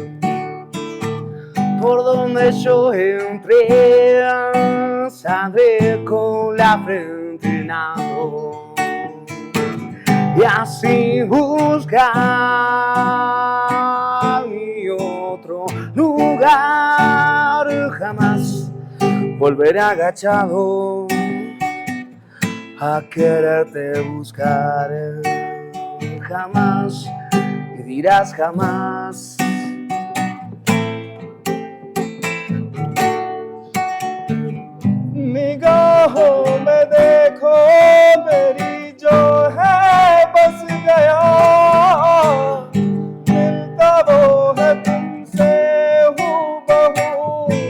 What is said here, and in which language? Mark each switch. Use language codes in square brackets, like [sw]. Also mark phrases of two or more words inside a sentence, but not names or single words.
[es] Por donde yo entré, saldré con la frente en alto y así buscar mi otro lugar. Jamás volveré agachado a quererte buscar. Jamás, y dirás jamás. [hi] निगाहों में देखो मेरी जो है बस गया, मिलता वो है तुमसे हूबहू।